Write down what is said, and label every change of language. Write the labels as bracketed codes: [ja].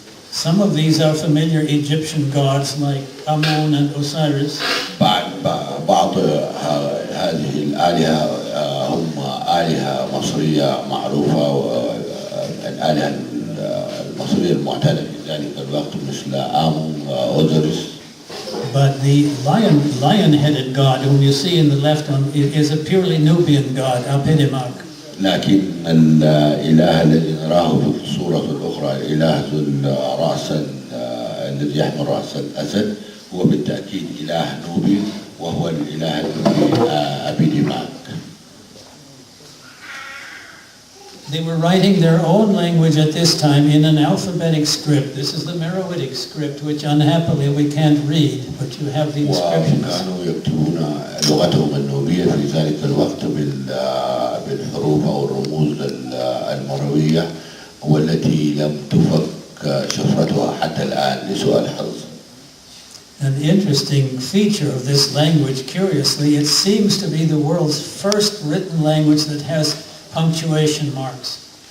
[en] Some of these are familiar Egyptian gods like Amun and Osiris. [ar] بعض هذه الآلهة هم آلهة مصرية معروفة، والآلهة المصرية المعتادة في ذلك الوقت مثل آمون وأوزيريس. [en] But the lion-headed god whom you see in the left one is a purely Nubian god, Apedimak. [ar] لكن الإله الذي نراه في الصورة الأخرى، الإله ذو الرأس الذي يحمل رأس الأسد، هو بالتأكيد إله نوبي، وهو الإله النوبي أبيديماك. [en] They were writing their own language at this time in an alphabetic script. This is the Meroitic script, which unhappily we can't read, but you have the inscriptions. [ar] وكانوا يكتبون لغتهم النوبية في ذلك الوقت بالحروف أو الرموز المروية، والتي لم تفك شفرتها حتى الآن لسوء الحظ. [en] An interesting feature of this language, curiously, it seems to be the world's first written language that has punctuation marks.